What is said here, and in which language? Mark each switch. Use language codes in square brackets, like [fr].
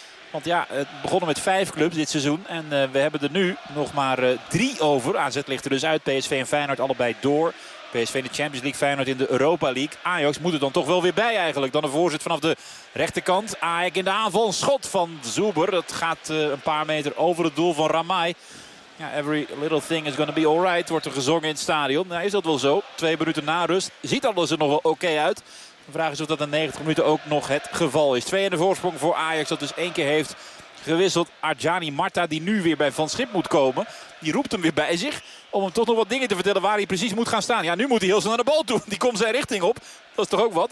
[nl] Want ja, het begonnen met 5 clubs dit seizoen. En we hebben er nu nog maar 3 over. AZ ligt er dus uit. PSV en Feyenoord allebei door. PSV in de Champions League, Feyenoord in de Europa League. Ajax moet er dan toch wel weer bij eigenlijk. Dan een voorzet vanaf de rechterkant. Ajax in de aanval. Een schot van Zuber. Dat gaat een paar meter over het doel van Ramai. [en] Ja, every little thing is going to be alright. [nl] Wordt er gezongen in het stadion. Nou, is dat wel zo. 2 minuten na rust. Ziet alles er nog wel oké uit. De vraag is of dat in 90 minuten ook nog het geval is. 2 in de voorsprong voor Ajax. Dat dus 1 keer heeft gewisseld. Arjani Marta die nu weer bij Van Schip moet komen. Die roept hem weer bij zich. Om hem toch nog wat dingen te vertellen waar hij precies moet gaan staan. Ja, nu moet hij heel snel naar de bal toe. Die komt zijn richting op. Dat is toch ook wat.